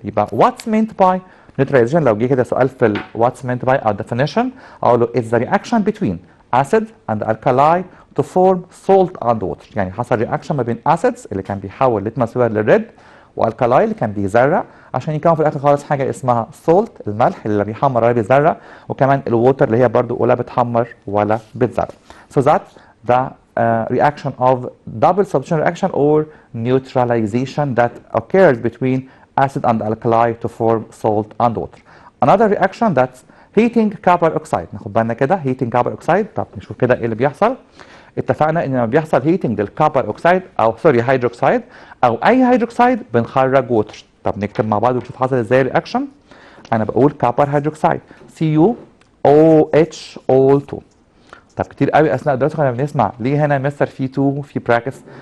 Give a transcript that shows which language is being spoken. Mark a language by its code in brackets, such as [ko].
[en] يبقى what's meant by neutralization, [ar] لو جه كده سؤال في [en] what's meant by او definition [ar] اقول له [en] it's the reaction between acid and alkali to form salt and water. [ar] يعني حصل رياكشن ما بين acids اللي كان بيحول ليتمس بيبر للريد، والكلاي اللي كان بيزرق، عشان يكون في الاخر خالص حاجه اسمها سولت، الملح اللي لا بيحمر ولا بيزرق، وكمان الووتر اللي هي برضو ولا بتحمر ولا بتزرق. [en] So that's the reaction of double substitution reaction or neutralization that occurs between acid and alkali to form salt and water. Another reaction that's heating copper oxide. [ar] ناخد بالنا كده [en] heating copper oxide. [ar] طب نشوف كده ايه اللي بيحصل. اتفقنا ان لما بيحصل هيتنج للكوبر اوكسايد او سوري هيدروكسيد او اي هيدروكسيد بنخرج ووتر. طب نكتب مع بعض ونشوف حصل ازاي الرياكشن. انا بقول كوبر هيدروكسيد CuOH2. طب كتير قوي اثناء الدراسه كنا بنسمع ليه هنا مستر في 2 في براكتس.